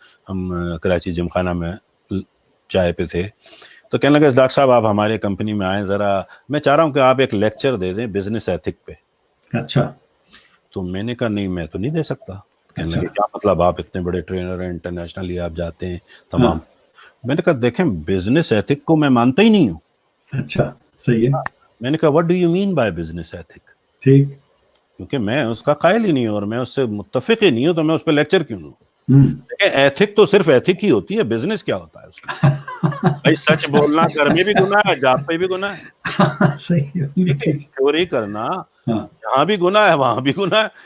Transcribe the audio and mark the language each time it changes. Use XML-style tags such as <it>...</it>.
<ur>وہاں ہم کراچی جم خانہ میں چائے پہ تھے, تو کہنے لگے ڈاکٹر صاحب آپ ہمارے کمپنی میں آئیں, ذرا میں چاہ رہا ہوں کہ آپ ایک لیکچر دے دیں بزنس ایتھک پہ. اچھا. تو میں نے کہا نہیں میں تو نہیں دے سکتا. کہنے لگے کیا مطلب, آپ اتنے بڑے ٹرینر ہیں, انٹرنیشنلی آپ جاتے ہیں تمام. میں نے کہا دیکھیں بزنس ایتھک کو میں مانتا ہی نہیں ہوں. اچھا صحیح ہے. میں نے کہا</ur> <en>what do you mean by business ethic.</en> <ur>ٹھیک, کیونکہ میں اس کا قائل ہی نہیں ہوں اور میں اس سے متفق ہی نہیں ہوں, تو میں اس پہ لیکچر کیوں دوں. دیکھیں ایتھک تو صرف ایتھک ہی ہوتی ہے, بزنس کیا ہوتا ہے اس میں. بھائی سچ بولنا گھر میں بھی گناہ ہے, جاب پہ بھی گناہ ہے. صحیح ہے, چوری کرنا یہاں بھی گناہ ہے وہاں بھی گناہ ہے.</ur>